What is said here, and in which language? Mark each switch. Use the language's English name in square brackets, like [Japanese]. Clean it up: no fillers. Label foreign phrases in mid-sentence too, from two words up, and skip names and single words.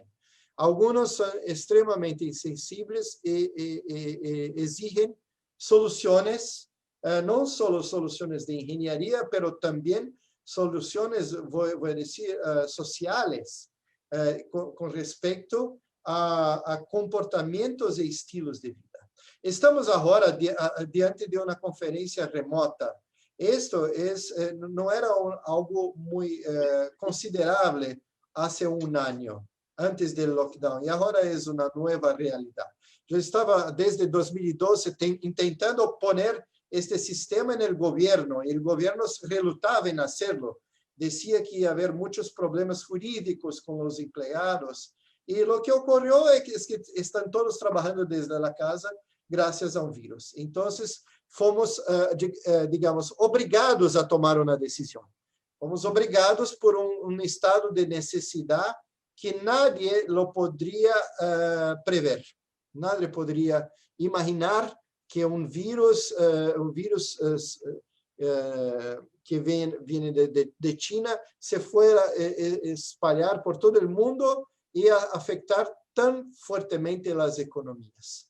[Spanish] Algunos son extremadamente insensibles y exigen soluciones, no solo soluciones de ingeniería, pero también soluciones, voy a decir, sociales, con respecto a comportamientos e estilos de vida. [Portuguese] Estamos agora diante de uma conferência remota. Esto não era algo muito considerável há ano, antes do lockdown, e agora é uma nova realidade. Eu estava, desde 2012, tentando [Spanish] poner este sistema en el gobierno relutaba en hacerlo. Decía que iba a haber muchos problemas jurídicos con los empleados. Y lo que ocurrió es que están todos trabajando desde la casa gracias a un virus. Entonces, [Portuguese] fomos, digamos, obrigados a tomar [Spanish] una decisión. [Portuguese] Fomos obrigados [Spanish] por un estado de necesidad que nadie lo podría prever. nadie podría imaginar que un virus que viene de China se fuera a espalhar por todo el mundo y a afectar tan fuertemente las economías.